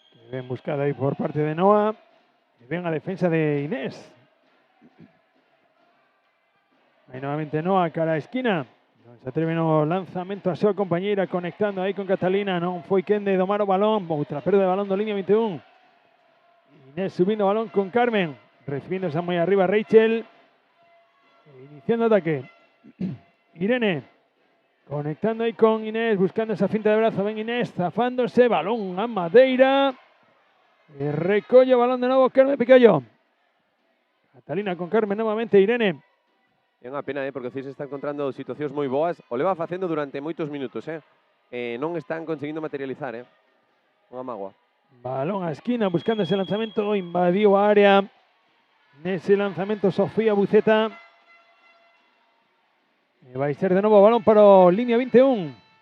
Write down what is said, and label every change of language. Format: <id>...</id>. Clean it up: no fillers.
<es>Bien buscada ahí por parte de Noah. Y bien a defensa de Inés. Ahí nuevamente Noah,</es> <gl>cara a esquina. Non se atreve no lanzamento a súa compañeira, conectando aí con Catalina. Non foi quen de domar o balón. Outra perda de balón do línea 21. Inés subindo o balón con Carmen. Recibiendo esa moi arriba Rachel. Iniciando ataque. Irene. Conectando ahí con Inés, buscando esa finta de brazo. Ven Inés, zafándose. Balón a Madeira. Recollo balón de novo Carmen Picollo. Catalina con Carmen nuevamente. Irene. É unha pena, porque o Cis está encontrando situacións moi boas. O leva facendo durante moitos minutos, non están conseguindo materializar, unha mágoa. Balón a esquina buscando ese lanzamento. Invadió a área. Nese lanzamento Sofía Buceta. Va a ser de novo balón para o línea 21.</gl>